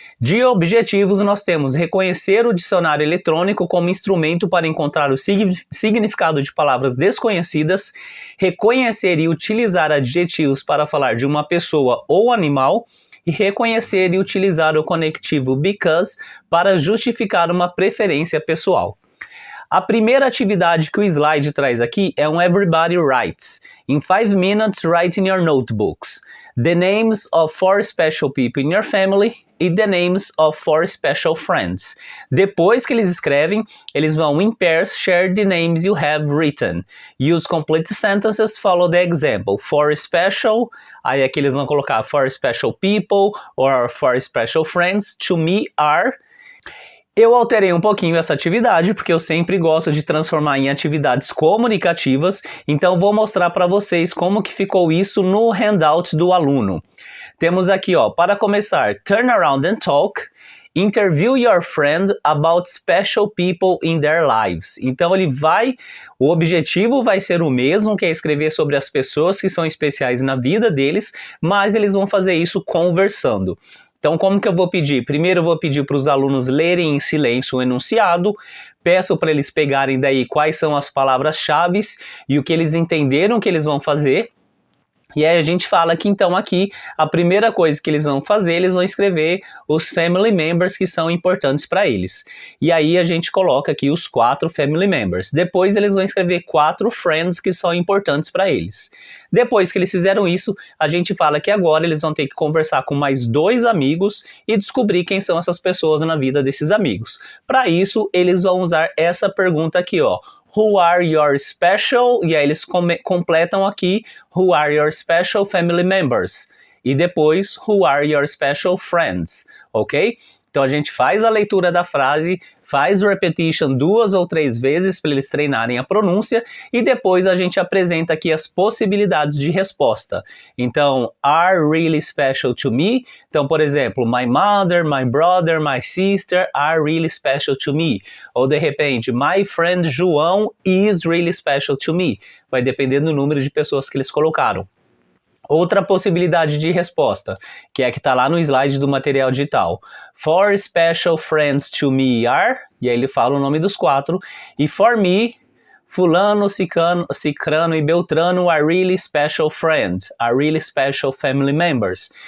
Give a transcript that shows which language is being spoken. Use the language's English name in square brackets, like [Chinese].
[Portuguese] De objetivos nós temos reconhecer o dicionário eletrônico como instrumento para encontrar o significado de palavras desconhecidas, reconhecer e utilizar adjetivos para falar de uma pessoa ou animal, e reconhecer e utilizar o conectivo because para justificar uma preferência pessoal. A primeira atividade que o slide traz aqui é um Everybody Writes. [English] In 5 minutes, write in your notebooks the names of 4 special people in your family e the names of 4 special friends. [Portuguese] Depois que eles escrevem, eles vão [English] in pairs share the names you have written. Use complete sentences, follow the example. 4 special, [Portuguese] aí aqui eles vão colocar [English] 4 special people or 4 special friends. To me are... [Portuguese] Eu alterei um pouquinho essa atividade, porque eu sempre gosto de transformar em atividades comunicativas, então vou mostrar para vocês como que ficou isso no handout do aluno. Temos aqui, ó, para começar, turn around and talk, interview your friend about special people in their lives. Então o objetivo vai ser o mesmo, que é escrever sobre as pessoas que são especiais na vida deles, mas eles vão fazer isso conversando. Então, como que eu vou pedir? Primeiro eu vou pedir para os alunos lerem em silêncio o enunciado, peço para eles pegarem daí quais são as palavras-chave e o que eles entenderam que eles vão fazer. E aí a gente fala que então aqui a primeira coisa que eles vão fazer, eles vão escrever os family members que são importantes para eles. E aí a gente coloca aqui os 4 family members. Depois eles vão escrever 4 friends que são importantes para eles. Depois que eles fizeram isso, a gente fala que agora eles vão ter que conversar com mais 2 amigos e descobrir quem são essas pessoas na vida desses amigos. Para isso, eles vão usar essa pergunta aqui, ó. [English] Who are your special? [Portuguese] E aí eles completam aqui [English] Who are your special family members? [Portuguese] E depois [English] Who are your special friends? Ok? [Portuguese] Então a gente faz a leitura da frase, faz o repetition 2 ou 3 vezes para eles treinarem a pronúncia e depois a gente apresenta aqui as possibilidades de resposta. [English] Então, are really special to me? [Portuguese] Então, por exemplo, [English] my mother, my brother, my sister are really special to me. [Portuguese] Ou de repente, [English] my friend João is really special to me. [Portuguese] Vai depender do número de pessoas que eles colocaram. Outra possibilidade de resposta, que é a que está lá no slide do material digital. [English] 4 special friends to me are, [Portuguese] e aí ele fala o nome dos 4, [English] e for me, fulano, cicrano e beltrano are really special friends, are really special family members.